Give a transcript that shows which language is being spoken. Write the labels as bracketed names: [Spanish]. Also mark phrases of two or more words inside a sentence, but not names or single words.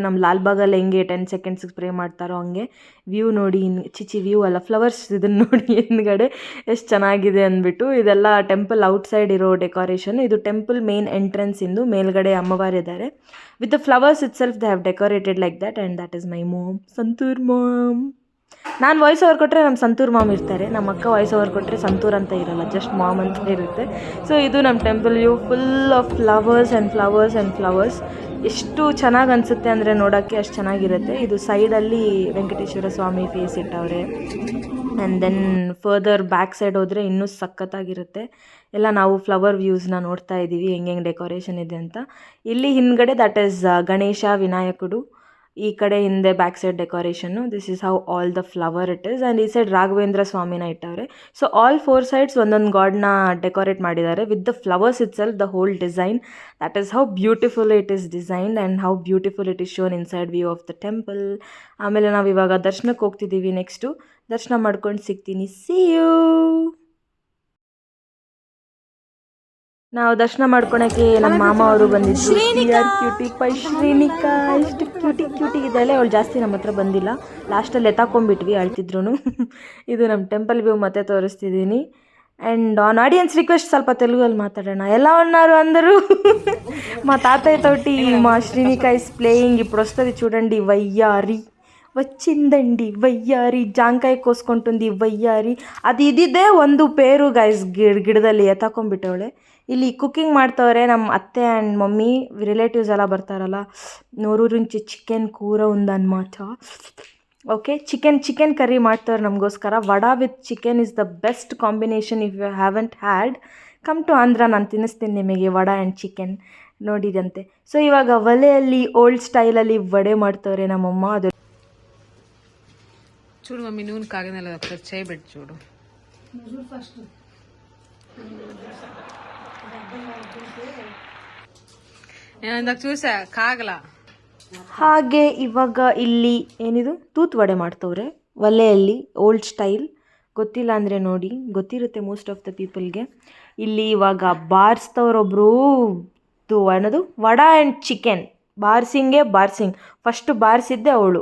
[Kannada] ನಮ್ಮ ಲಾಲ್ಬಾಗಲ್ಲಿ ಹೆಂಗೆ 10 ಸೆಕೆಂಡ್ಸ್ಗೆ ಸ್ಪ್ರೇ ಮಾಡ್ತಾರೋ ಹಂಗೆ. ವ್ಯೂ ನೋಡಿ, ವ್ಯೂ ಅಲ್ಲ, ಫ್ಲವರ್ಸ್ ಇದನ್ನು ನೋಡಿ ಹಿಂದ್ಗಡೆ ಎಷ್ಟು ಚೆನ್ನಾಗಿದೆ ಅಂದ್ಬಿಟ್ಟು. ಇದೆಲ್ಲ [English] temple outside [Kannada] ಇರೋ ಡೆಕೋರೇಷನ್. ಇದು [English] temple main entrance [Kannada] ಇಂದು. ಮೇಲ್ಗಡೆ ಅಮ್ಮವಾರಿದ್ದಾರೆ. [English] with the flowers it self they have decorated like that. And that is my mom, Santoor mom. [Kannada] ನಾನು [English] voice over [Kannada] ಕೊಟ್ಟರೆ ನಮ್ಮ ಸಂತೂರ್ ಮಾಮ್ ಇರ್ತಾರೆ. ನಮ್ಮ ಅಕ್ಕ [English] voice over [Kannada] ಕೊಟ್ಟರೆ ಸಂತೂರ್ ಅಂತ ಇರೋಲ್ಲ, [English] just mom [Kannada] ಅಂತ ಇರುತ್ತೆ. [English] ಸೊ [Kannada] ಇದು ನಮ್ಮ [English] temple view, full of flowers and flowers and flowers. [Kannada] ಎಷ್ಟು ಚೆನ್ನಾಗಿ ಅನಿಸುತ್ತೆ ಅಂದರೆ ನೋಡೋಕ್ಕೆ ಅಷ್ಟು ಚೆನ್ನಾಗಿರುತ್ತೆ. ಇದು ಸೈಡಲ್ಲಿ ವೆಂಕಟೇಶ್ವರ ಸ್ವಾಮಿ ಫೇಸ್ ಇಟ್ಟವ್ರೆ. [English] and then further back side [Kannada] ಹೋದರೆ ಇನ್ನೂ ಸಖತ್ತಾಗಿರುತ್ತೆ. ಎಲ್ಲ ನಾವು [English] flower views [Kannada] ನೋಡ್ತಾ ಇದ್ದೀವಿ, ಹೆಂಗೆ ಡೆಕೋರೇಷನ್ ಇದೆ ಅಂತ. ಇಲ್ಲಿ ಹಿಂದ್ಗಡೆ [English] that is [Kannada] ಗಣೇಶ, ವಿನಾಯಕುಡು. ಈ ಕಡೆ ಹಿಂದೆ [English] back side decoration. This is how all the flower it is. [Kannada] ಆ್ಯಂಡ್ ಈ ಸೈಡ್ ರಾಘವೇಂದ್ರ ಸ್ವಾಮಿನ ಇಟ್ಟವ್ರೆ. [English] So all 4 sides [Kannada] ಒಂದೊಂದು ಗಾಡ್ನ ಡೆಕೋರೇಟ್ ಮಾಡಿದ್ದಾರೆ [English] with the flowers it self, the whole design. That is how beautiful it is designed and how beautiful it is shown inside view of the temple. [Kannada] ಆಮೇಲೆ ನಾವು ಇವಾಗ ದರ್ಶನಕ್ಕೆ ಹೋಗ್ತಿದ್ದೀವಿ. ನೆಕ್ಸ್ಟು ದರ್ಶನ ಮಾಡ್ಕೊಂಡು ಸಿಗ್ತೀನಿ. [English] See you. [Kannada] ನಾವು ದರ್ಶನ ಮಾಡ್ಕೊಳಕ್ಕೆ ನಮ್ಮ ಮಾಮ ಅವರು ಬಂದಿದ್ರು. [English] Cutie pie [Kannada] ಶ್ರೀನಿಕಾ ಎಷ್ಟು ಕ್ಯೂಟಿ ಇದ್ದಾಳೆ. ಅವಳು ಜಾಸ್ತಿ ನಮ್ಮ ಹತ್ರ ಬಂದಿಲ್ಲ, ಲಾಸ್ಟಲ್ಲಿ ಎತ್ತಾಕೊಂಡ್ಬಿಟ್ವಿ ಅಳ್ತಿದ್ರು. ಇದು ನಮ್ಮ [English] temple view [Kannada] ಮತ್ತೆ ತೋರಿಸ್ತಿದ್ದೀನಿ. [English] And on audience request ಸ್ವಲ್ಪ [Telugu] తెలుగులో మాట్లాడనా. ఎలా ఉన్నారు అందరూ? మా తాతయ్య తోటి మా శ్రీనిక [English] is playing. [Telugu] ఇప్పుడు వస్తుంది చూడండి వయ్యారి. వచ్చిందండి వయ్యారి, జాంకాయ కోసుకుంటుంది వయ్యారి. [Kannada] అది ಇದಿದೆ ಒಂದು [English] pear guys, [Kannada] ಗಿಡದಲ್ಲಿ ಎತ್ತಾಕೊಂಡ್ಬಿಟ್ಟವಳೆ. ಇಲ್ಲಿ ಕುಕ್ಕಿಂಗ್ ಮಾಡ್ತವ್ರೆ ನಮ್ಮ ಅತ್ತೆ [English] and mummy, [Kannada] ರಿಲೇಟಿವ್ಸ್ ಎಲ್ಲ ಬರ್ತಾರಲ್ಲ. [Telugu] నూరూరించి చికెన్ కూర ఉందన్నమాట. [Kannada] ಓಕೆ, [English] chicken curry [Kannada] ಮಾಡ್ತಾರೆ ನಮಗೋಸ್ಕರ. [English] Vada with chicken is the best combination. If you haven't had, come to Andhra, [Kannada] ನಾನು ತಿನ್ನಿಸ್ತೀನಿ ನಿಮಗೆ ವಡಾ [English] and chicken. [Kannada] ನೋಡಿದಂತೆ. ಸೊ ಇವಾಗ ಒಲೆಯಲ್ಲಿ [English] old style [Kannada] ವಡೆ ಮಾಡ್ತವ್ರೆ ನಮ್ಮಮ್ಮ. ಅದು [Telugu] చూడు మమ్మీ, నూనె కాగనలేదు, ఒకసారి చేయబెట్టి చూడు. నేను ఇందాక చూసా, కాగల. [Kannada] ಹಾಗೆ ಇವಾಗ ಇಲ್ಲಿ ಏನಿದು ತೂತ್ ವಡೆ ಮಾಡ್ತವ್ರೆ ಒಲೆಯಲ್ಲಿ, [English] old style. [Kannada] ಗೊತ್ತಿಲ್ಲ ಅಂದರೆ ನೋಡಿ, ಗೊತ್ತಿರುತ್ತೆ [English] most of the people. [Kannada] ಇಲ್ಲಿ ಇವಾಗ ಬಾರಿಸ್ತವ್ರೊಬ್ರು ಏನದು ವಡಾ [English] and chicken. [Kannada] ಬಾರ್ಸಿಂಗ್ ಫಸ್ಟ್ ಬಾರಿಸಿದ್ದೆ ಅವಳು.